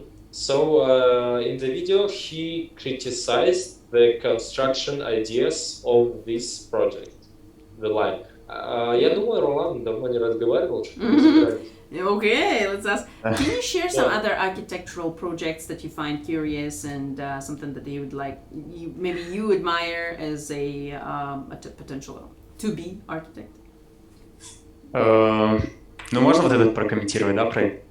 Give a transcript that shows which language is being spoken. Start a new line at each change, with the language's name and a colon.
English: So in the video, he criticized the construction ideas of this project, the line.
Russian: Я думаю, Ролан давно не разговаривал.
English: Okay, let's ask. Can you share some other architectural projects that you find curious and something that you would like, maybe you admire as a potential to-be architect?
Russian: Ну, можно вот этот прокомментировать, да, проект?